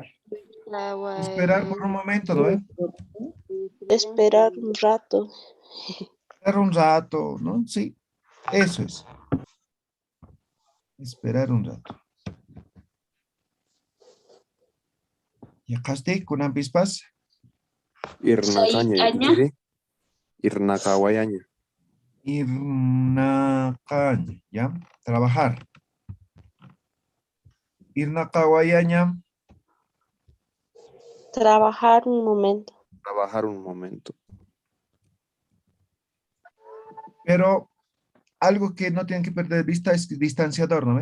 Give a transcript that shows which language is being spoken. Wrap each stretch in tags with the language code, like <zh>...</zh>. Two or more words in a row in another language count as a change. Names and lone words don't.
<es>Esperar por un momento, ¿no ve? Esperar un rato. Esperar un rato, ¿no? Sí, eso es. Esperar un rato. ¿Y acá estoy con ampispas?</es> <ay>Irnakaña yatichiri. Irnakawayaña. Irnakaña,</ay> <es>¿ya? Trabajar. Irnakawayaña, Trabajar un momento. Trabajar un momento. pero algo que no tienen que perder de vista es distanciador, ¿no ve?</es>